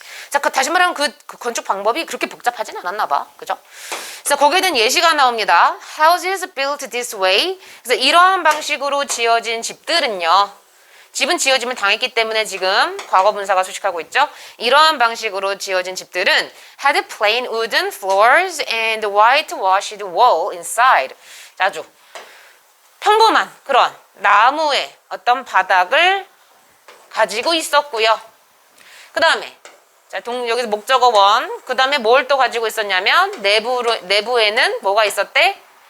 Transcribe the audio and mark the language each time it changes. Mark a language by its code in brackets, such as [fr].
[ko] 자, 다시 말하면 그 건축 방법이 그렇게 복잡하진 않았나 봐. 그죠? 그래서 거기에 대한 예시가 나옵니다. [en] Houses built this way. [ko] 그래서 이러한 방식으로 지어진 집들은요, 집은 지어짐을 당했기 때문에 지금 과거 분사가 수식하고 있죠. 이러한 방식으로 지어진 집들은 [en] had plain wooden floors and whitewashed wall inside. [ko] 아주 평범한 그런 나무의 어떤 바닥을 가지고 있었고요. 그 다음에 여기서 목적어 원, 그 다음에 뭘 또 가지고 있었냐면 내부에는 뭐가 있었대?